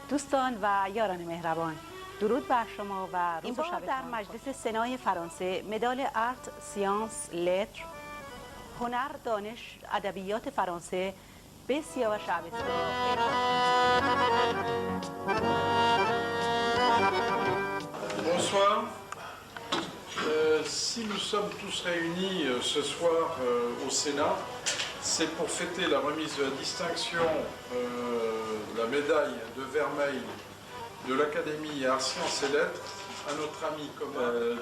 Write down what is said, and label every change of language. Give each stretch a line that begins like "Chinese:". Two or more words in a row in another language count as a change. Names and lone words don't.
Persian: دوستان و یاران مهربان، درود بر شما و روز و شبتان. در مجلس سنای فرانسه مدال آرت، سیانس، لتر، هنر، دانش، ادبیات فرانسه به سیاوش اوستا.
French: Bonsoir. Si nous sommes tous réunis ce soir au Sénat, c'est pour fêter la remise de la distinction de la médaille de vermeil de l'Académie Arts, Sciences et Lettres à notre ami commun.